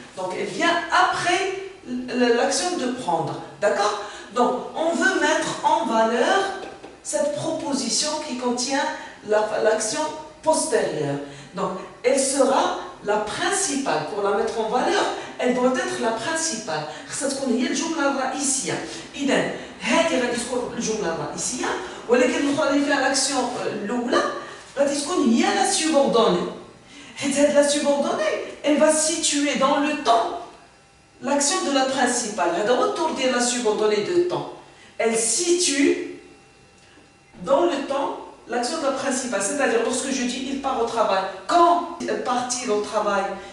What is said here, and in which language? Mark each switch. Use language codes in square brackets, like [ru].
[fr] Donc elle vient après l'action de prendre. D'accord? Donc on veut mettre en valeur cette proposition qui contient l'action postérieure. Donc elle sera la principale. Pour la mettre en valeur, elle doit être la principale. [ar] خاصها تكون هي الجملة الرئيسية. إذا هذه غادي تكون الجملة الرئيسية، ولكن الأخرى اللي فيها l'action الأولى غادي تكون هي la subordonnée. حيت هاد [fr] la subordonnée, elle va situer dans le temps l'action de la principale. [ar] هذا هو الدور ديال [fr] la subordonnée de temps. Elle situe dans le temps l'action de la principale, c'est-à-dire lorsque je dis il part au travail, quand part-il au travail?